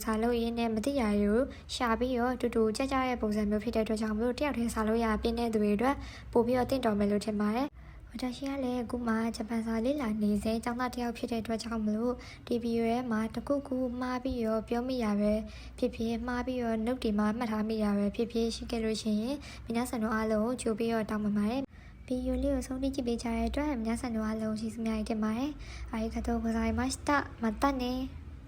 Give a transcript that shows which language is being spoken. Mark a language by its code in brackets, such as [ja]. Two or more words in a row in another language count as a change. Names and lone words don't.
[my] စာလုပ်ရင်းနဲ့မသိရတွေကိုရှာပြီးတော့အတူတူကြကြတဲ့ပုံစံမျိုးဖြစ်တဲ့အတွက်ကြောင့်မလို့တယောက်တည်းစာလုပ်ရပြည့်တဲ့သူတွေအတွက်ပို့ပြီးတော့တင့်တော်မယ်လို့ထင်ပါတယ်။ဝတရှိကလည်းအခုမှဂျပန်စာလေ့လာနေစေကျောင်းသားတယောက်ဖြစ်တဲ့အတွက်ကြောင့်မလို့ဒီဗီဒီယိုထဲမှာတခုခုမှားပြီးတော့ပြောမိရပဲဖြစ်ဖြစ်မှားပြီးတော့ note တွေမှာမှတ်ထားမိရပဲဖြစ်ဖြစ်ရှိခဲ့လို့ရှိရင်皆さんတို့အားလုံးကိုကြိုပြီးတော့တောင်းပန်ပါတယ်ဗီဒီယိုလေးကိုဆုံးဖြတ်ကြည့်ပေးကြတဲ့အတွက်皆さんတို့အားလုံးကျေးဇူးများတင်ပါတယ်。 [ja] ありがとうございました。またね。